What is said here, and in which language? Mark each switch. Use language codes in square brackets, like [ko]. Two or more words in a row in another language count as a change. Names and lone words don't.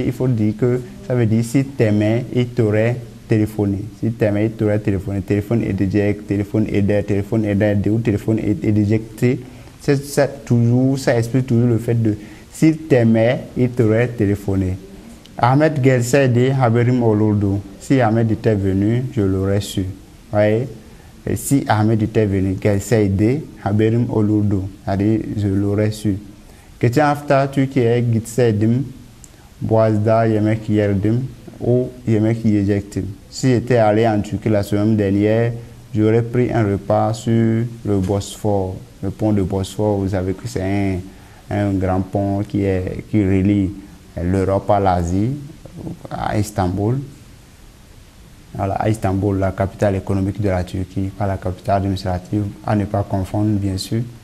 [fr] Il faut dire que ça veut dire si t'aimais, il t'aurait téléphoné. Si t'aimais, il t'aurait téléphoné. [tr] Téléphone edecek, téléphone ederdi [fr] ou [tr] téléphone edecti. [fr] Ça explique toujours le fait de s'il t'aimait, il t'aurait téléphoné. [tr] Ahmed Gelseydi haberim olurdu. [fr] Si Ahmed était venu, je l'aurais su. Voyez? Et si Ahmed était venu, [tr] Gelseydi haberim olurdu. [fr] C'est-à-dire, je l'aurais su. [tr] Geçen hafta Türkiye'ye gitseydim, Boğaz'da yemek yerdim ou yemek yiyecektim. [fr] Si j'étais allé en Turquie la semaine dernière, j'aurais pris un repas sur le Bosphore. Le pont de Bosphore, vous savez que c'est un grand pont qui relie l'Europe à l'Asie, à Istanbul. Voilà, à Istanbul, la capitale économique de la Turquie, pas la capitale administrative, à ne pas confondre, bien sûr.